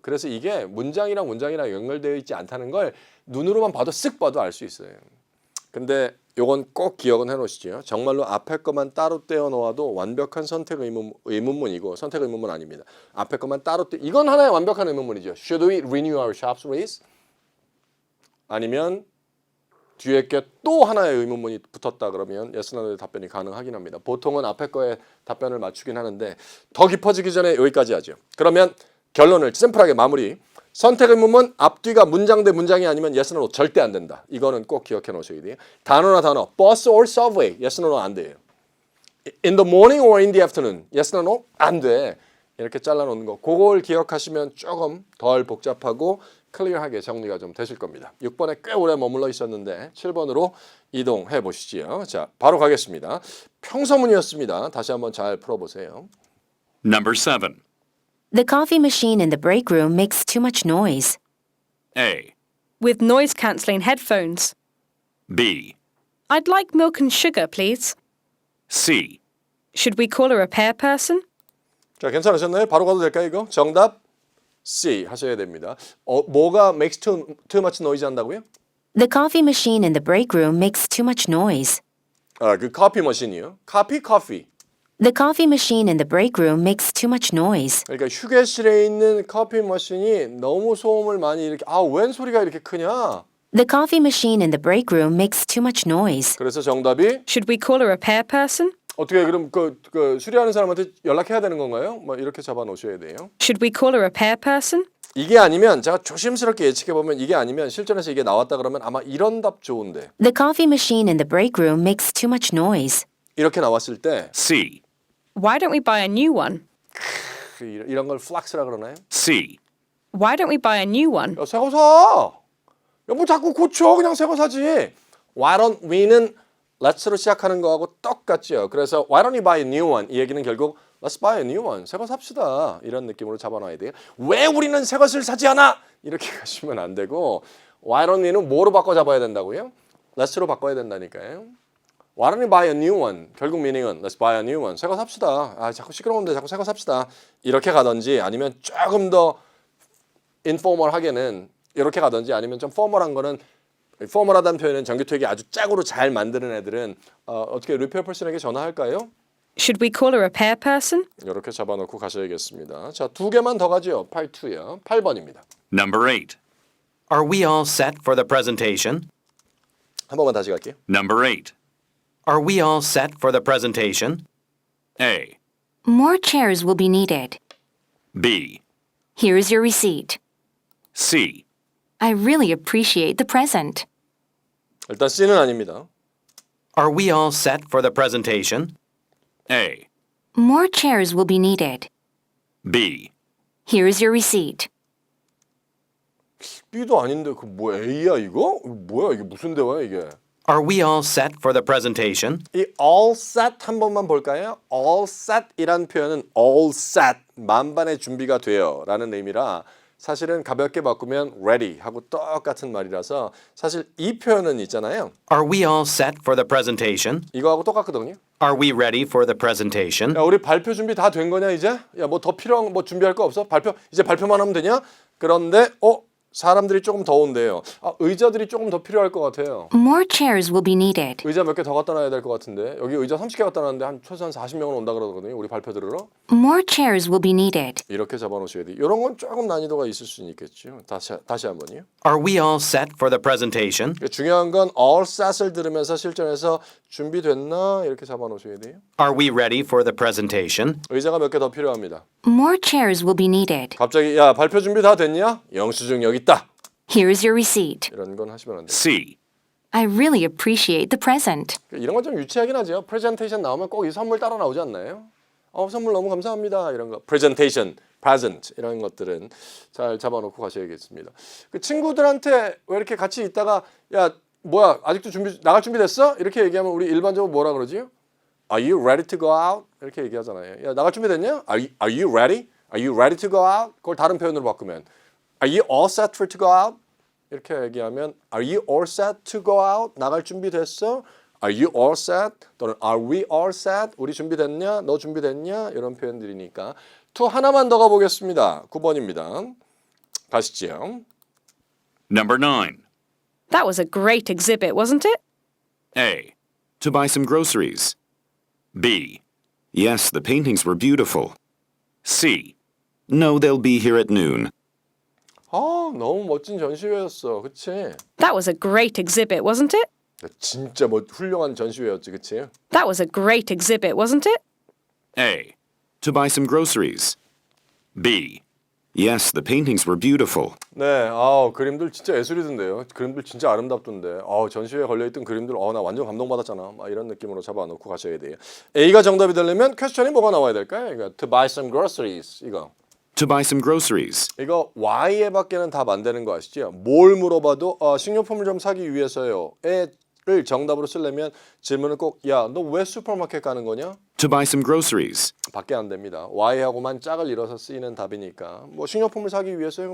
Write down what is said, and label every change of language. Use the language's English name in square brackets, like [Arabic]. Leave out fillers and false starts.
[Korean] 그래서 이게 문장이랑 연결되어 있지 않다는 걸 눈으로만 봐도 쓱 봐도 알 수 있어요. 근데 요건 꼭 기억은 해놓으시죠. 정말로 앞에 것만 따로 떼어 놓아도 완벽한 선택 의문문이고 선택 의문문 아닙니다. 앞에 것만 따로 이건 하나의 완벽한 의문문이죠. [English] Should we renew our shop's lease? [Korean] 아니면 뒤에 게 또 하나의 의문문이 붙었다 그러면 yes, no의 답변이 가능하긴 합니다. 보통은 앞에 거에 답변을 맞추긴 하는데 더 깊어지기 전에 여기까지 하죠. 그러면 결론을 심플하게 마무리. 선택 의문문 앞뒤가 문장 대 문장이 아니면 yes, no 절대 안 된다. 이거는 꼭 기억해 놓으셔야 돼요. 단어나 단어 [English] bus or subway yes, no [Korean] 안 돼요. [English] In the morning or in the afternoon yes, no [Korean] 안 돼. 이렇게 잘라놓는 거. 그걸 기억하시면 조금 덜 복잡하고 클리어하게 정리가 좀 되실 겁니다. 6번에 꽤 오래 머물러 있었는데 7번으로 이동해 보시지요. 자, 바로 가겠습니다. 평서문이었습니다. 다시 한번 잘 풀어보세요. [English] Number 7. The coffee machine in the break room makes too much noise. A. With noise cancelling headphones. B. I'd like milk and sugar, please. C. Should we call a repair person? [Korean] 자, 괜찮으셨나요? 바로 가도 될까요, 이거? 정답 C 하셔야 됩니다. 뭐가 [English] makes too much noise [Korean] 한다고요? [English] The coffee machine in the break room makes too much noise. [Korean] 아, 그 커피 머신이요. 커피. [English] The coffee machine in the break room makes too much noise. [Korean] 그러니까 휴게실에 있는 커피 머신이 너무 소음을 많이 이렇게 웬 소리가 이렇게 크냐? [English] The coffee machine in the break room makes too much noise. [Korean] 그래서 정답이 [English] Should we call a repair person? [Korean] 어떻게 그럼 그 수리하는 사람한테 연락해야 되는 건가요? 뭐 이렇게 잡아 놓으셔야 돼요. [English] Should we call a repair person? [Korean] 이게 아니면 제가 조심스럽게 예측해 보면 이게 아니면 실전에서 이게 나왔다 그러면 아마 이런 답 좋은데 [English] The coffee machine in the break room makes too much noise. [Korean] 이렇게 나왔을 때 [English] C. Why don't we buy a new one? [Korean] 이런 걸 플락스라 그러나요? [English] C. Why don't we buy a new one? [Korean] 야, 새거 사. 야, 뭐 자꾸 고쳐. 그냥 새거 사지. [English] Why don't we [Korean] 는 let's로 시작하는 거하고 똑같죠. 그래서 [English] why don't we buy a new one? [Korean] 이 얘기는 결국 [English] let's buy a new one. [Korean] 새거 삽시다. 이런 느낌으로 잡아놔야 돼요. 왜 우리는 새 것을 사지 않아? 이렇게 가시면 안 되고 [English] why don't we [Korean] 는 뭐로 바꿔 잡아야 된다고요? let's로 바꿔야 된다니까요. [English] Why don't we buy a new one? [Korean] 결국 미닝은 [English] let's buy a new one. [Korean] 새거 삽시다. 아, 자꾸 시끄러운데 자꾸 새거 삽시다. 이렇게 가든지 아니면 조금 더 인포멀하게는 이렇게 가든지 아니면 좀 포멀한 거는 포멀하다는 표현은 전기토익이 아주 짝으로 잘 만드는 애들은 어떻게 리페어 퍼슨에게 전화할까요? [English] Should we call a repair person? [Korean] 이렇게 잡아놓고 가셔야겠습니다. 자, 2개만 더 가죠. 8-2요. 8번입니다. [English] Number 8. Are we all set for the presentation? [Korean] 한 번만 다시 갈게요. [English] Number 8. Are we all set for the presentation? A. More chairs will be needed. B. Here's your receipt. C. I really appreciate the present. [Korean] 일단 C는 아닙니다. [English] Are we all set for the presentation? A. More chairs will be needed. B. Here's your receipt. [Korean] B도 아닌데 그 뭐 A야 이거? 뭐야 이게 무슨 대화야 이게? [English] Are we all set for the presentation? [Korean] 이 all set 한 번만 볼까요? all set이란 표현은 all set 만반의 준비가 돼요 라는 의미라 사실은 가볍게 바꾸면 ready 하고 똑같은 말이라서 사실 이 표현은 있잖아요. [English] Are we all set for the presentation? [Korean] 이거하고 똑같거든요. [English] Are we ready for the presentation? [Korean] 야, 우리 발표 준비 다 된 거냐 이제? 야, 뭐 더 필요한 뭐 준비할 거 없어? 이제 발표만 하면 되냐? 그런데 사람들이 조금 더 온대요. 의자들이 조금 더 필요할 것 같아요. [English] More chairs will be needed. [Korean] 의자 몇 개 더 갖다 놔야 될 것 같은데 여기 의자 30개 갖다 놨는데 한 최소한 40명은 온다 그러거든요. 우리 발표 들으러. [English] More chairs will be needed. [Korean] 이렇게 잡아놓으셔야 돼요. 이런 건 조금 난이도가 있을 수는 있겠죠. 다시 한번요. [English] Are we all set for the presentation? [Korean] 중요한 건 all set을 들으면서 실전에서 준비됐나 이렇게 잡아놓으셔야 돼요. [English] Are we ready for the presentation? [Korean] 의자가 몇 개 더 필요합니다. [English] More chairs will be needed. [Korean] 갑자기 야 발표 준비 다 됐냐? 영수증 여기 있다. [English] Here's your receipt. [Korean] 이런 건 하시면 안 돼요. [English] C. I really appreciate the present. [Korean] 이런 건 좀 유치하긴 하죠. 프레젠테이션 나오면 꼭 이 선물 따라 나오지 않나요? 선물 너무 감사합니다. 이런 거. 프레젠테이션, present 이런 것들은 잘 잡아놓고 가셔야겠습니다. 그 친구들한테 왜 이렇게 같이 있다가 야 뭐야 아직도 나갈 준비 됐어? 이렇게 얘기하면 우리 일반적으로 뭐라 그러지? [English] Are you ready to go out? [Korean] 이렇게 얘기하잖아요. 야 나갈 준비 됐냐? [English] Are you ready? Are you ready to go out? [Korean] 그걸 다른 표현으로 바꾸면 [English] Are you all set for to go out? [Korean] 이렇게 얘기하면 [English] Are you all set to go out? [Korean] 나갈 준비 됐어? [English] Are you all set? 또는 Are we all set? [Korean] 우리 준비됐냐? 너 준비됐냐? 이런 표현들이니까 투 하나만 더 가보겠습니다. 9번입니다. 가시죠. [English] Number 9. That was a great exhibit, wasn't it? A. To buy some groceries. B. Yes, the paintings were beautiful. C. No, they'll be here at noon. [Korean] 너무 멋진 전시회였어. 그치? [English] That was a great exhibit, wasn't it? [Korean] 진짜 훌륭한 전시회였지. 그치? [English] That was a great exhibit, wasn't it? A. To buy some groceries. B. Yes, the paintings were beautiful. [Korean] 네, 그림들 진짜 예술이던데요. 그림들 진짜 아름답던데. 전시회에 걸려있던 그림들, 나 완전 감동받았잖아. 막 이런 느낌으로 잡아놓고 가셔야 돼요. A가 정답이 되려면 퀘스천이 뭐가 나와야 될까요? 이거 [English] to buy some groceries 이거. To buy some groceries. [Korean] 이거 Y에 밖에는 답 안 되는 거 아시죠? 뭘 물어봐도 식료품을 좀 사기 위해서요. 를 정답으로 쓰려면 질문을 꼭 야, 너 왜 슈퍼마켓 가는 거냐? To buy some groceries. 밖에 안 됩니다. Y하고만 짝을 이뤄서 쓰이는 답이니까 뭐 식료품을 사기 위해서요?